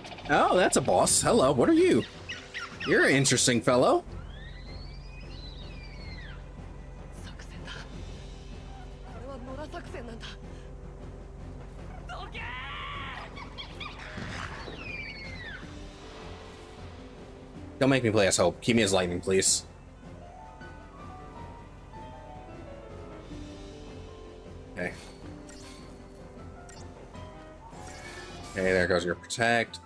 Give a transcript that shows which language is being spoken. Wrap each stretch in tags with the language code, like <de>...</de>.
<en>Oh, that's a boss. Hello, what are you? You're an interesting fellow.</en> <ja>作戦だこれは野良作戦なんだどけ</ja> <en>Don't make me play as Hope. Keep me as Lightning, please. Okay. Okay, there goes your protect.</en>